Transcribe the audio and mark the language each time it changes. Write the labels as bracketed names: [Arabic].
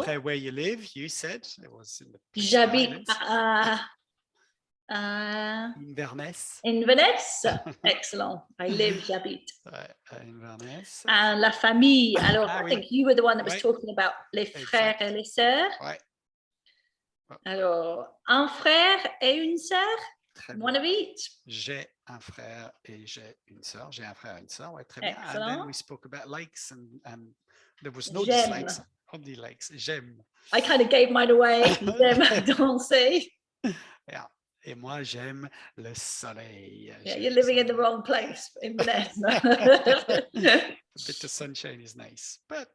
[French] Après, [English] where you live, you said it was in the [French] J'habite à Inverness. Inverness. Excellent. j'habite. À Inverness. [English] And [French] la famille. Alors, [English] I think you were the one that was talking about [French] les frères et les sœurs. Ouais. Alors, un frère et une sœur. [English] One of each. [French] J'ai un frère et j'ai une sœur. J'ai un frère et une sœur. Ouais, très Excellent. bien. [English] And then we spoke about likes and there was no dislikes, only likes. [French] J'aime. [English] I kind of gave mine away. [French] J'aime danser. [English] Yeah. [French] Et moi, j'aime le soleil. [English] Yeah, you're living in the wrong place, Inverness. A bit of sunshine is nice, but